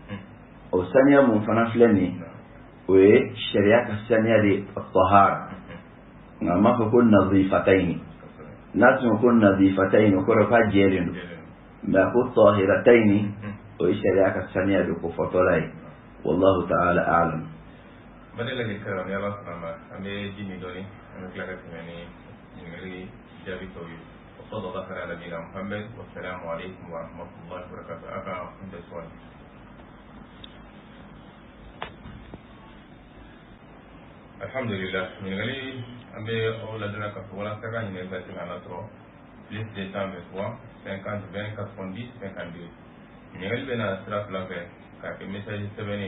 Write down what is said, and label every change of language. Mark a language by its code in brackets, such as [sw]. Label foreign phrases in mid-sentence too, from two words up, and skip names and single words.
[bm] o saniya mun fana filɛ nin o ye sariya ka saniya de tahara nka m'a fɔ ko nadifatayn n'a tun ko nadifatayn o kɔrɔ k'a jɛlen don mɛ a ko tahiratayn o ye sariya ka saniya de ko fɔtɔla ye [ar] والله تعالى أعلم. [bm] badala ke karam ya Allah sama an bɛ ji min dɔɔni an bɛ tila ka tɛmɛ ni ɲininkali jaabi tɔw ye [ar] وصلى الله على نبينا محمد والسلام عليكم ورحمة الله وبركاته [bm] a ka kun tɛ sɔɔni. Alhamdulillah, ɲininkali an bɛ aw ladonna k'a fɔ walasa ka ɲininkali ka tɛmɛ an na sɔrɔ plus 223 50 20 90 52 ɲininkali bɛ na sira fila fɛ k'a kɛ message sɛbɛnni